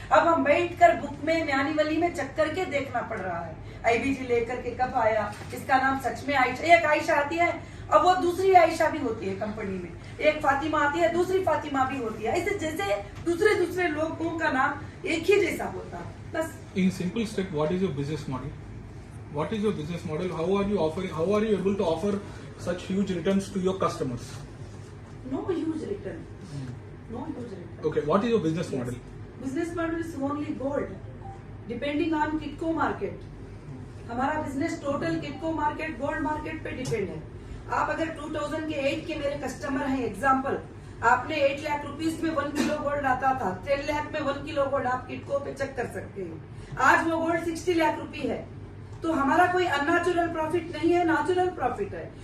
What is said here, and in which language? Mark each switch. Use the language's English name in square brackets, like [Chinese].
[Hindi] अब हम बैठकर बुक में मैन्युअली में चेक करके देखना पड़ रहा है। IBG लेकर के कब आया, इसका नाम सच में आयशा, एक आयशा आती है, अब वो दूसरी आयशा भी होती है कंपनी में, एक फातिमा आती है, दूसरी फातिमा भी होती है। ऐसे जैसे दूसरे लोगों का नाम एक ही जैसा होता है, बस। [English] In simple step, what is your business model? What is your business model? How are you offering? How are you able to offer such huge returns to your customers? No huge return. No huge return. Okay, what is your business model? Business model is only gold, depending on Kitco market. [Hindi] हमारा business total किटको market, gold market पे depend है। आप अगर 2008 के मेरे customer हैं, example, आपने 8 lakh rupees में 1 किलो गोल्ड आता था, 10 लाख में 1 किलो गोल्ड आप किटको पे चेक कर सकते हैं। आज वो गोल्ड 60 लाख रुपए है। तो हमारा कोई अननेचुरल प्रॉफिट नहीं है, नेचुरल प्रॉफिट है।